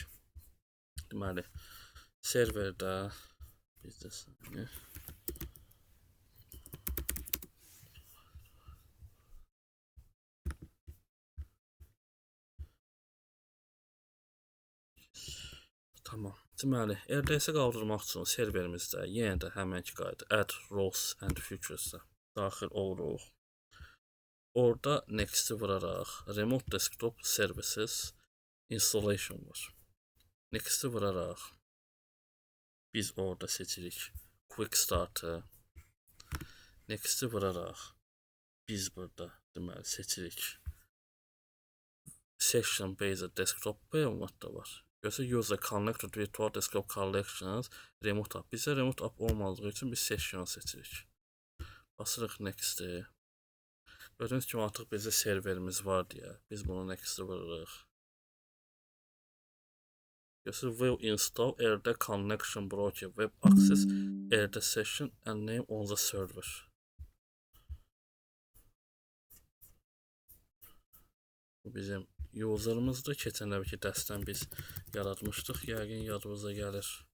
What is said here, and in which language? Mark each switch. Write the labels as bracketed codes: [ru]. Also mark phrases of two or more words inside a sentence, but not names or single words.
[az] Deməli, serverdə bizdə tamam. Deməli, RDS-i qaldırmaq üçün serverimizdə yenə də həmənki qayda [en] add roles and features- [az] a daxil oluruq. Orada next-i vuraraq [en] remote desktop services installation [az] var. Next-i vuraraq biz orada seçirik [en] quick start- [az] ı. Next-i vuraraq biz burada deməli seçirik [en] session based desktop [az] da var. [en] Görsə user connected virtual desktop collections remote app. [az] Bizə [en] remote app [az] olmadığı üçün biz session seçirik. Basırıq next-i. Gördüyünüz kimi artıq bizdə serverimiz var deyə biz bunu next-i vururuq. [en] Görsə will install RD connection broker web access RD session and name on the server. [az] Bu bizim user'ımızdır. Keçən dəfəki dərsdən biz yaratmışdıq. Yəqin yadınıza gəlir.